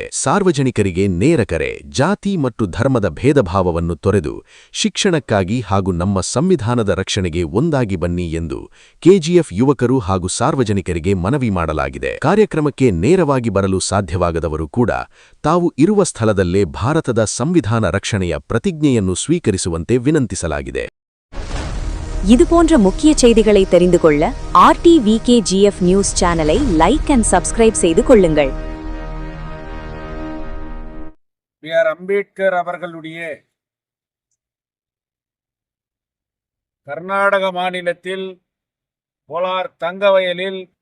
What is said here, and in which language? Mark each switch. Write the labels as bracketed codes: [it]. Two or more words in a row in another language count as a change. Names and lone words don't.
[kn] ಸಾರ್ವಜನಿಕರಿಗೆ ನೇರ ಕರೆ, ಜಾತಿ ಮತ್ತು ಧರ್ಮದ ಭೇದಭಾವವನ್ನು ತೊರೆದು ಶಿಕ್ಷಣಕ್ಕಾಗಿ ಹಾಗೂ ನಮ್ಮ ಸಂವಿಧಾನದ ರಕ್ಷಣೆಗೆ ಒಂದಾಗಿ ಬನ್ನಿ ಎಂದು KGF ಯುವಕರು ಹಾಗೂ ಸಾರ್ವಜನಿಕರಿಗೆ ಮನವಿ ಮಾಡಲಾಗಿದೆ. ಕಾರ್ಯಕ್ರಮಕ್ಕೆ ನೇರವಾಗಿ ಬರಲು ಸಾಧ್ಯವಾಗದವರು ಕೂಡ ತಾವು ಇರುವ ಸ್ಥಳದಲ್ಲೇ ಭಾರತದ ಸಂವಿಧಾನ ರಕ್ಷಣೆಯ ಪ್ರತಿಜ್ಞೆಯನ್ನು ಸ್ವೀಕರಿಸುವಂತೆ ವಿನಂತಿಸಲಾಗಿದೆ. [ta] இதுபோன்ற முக்கிய செய்திகளை தெரிந்து கொள்ள RTVKGF [en] news channelai like and subscribe [ta] செய்து கொள்ளுங்கள். B.R. அம்பேத்கர் அவர்களுடைய கர்நாடக மாநிலத்தில் கோலார் தங்கவயலில்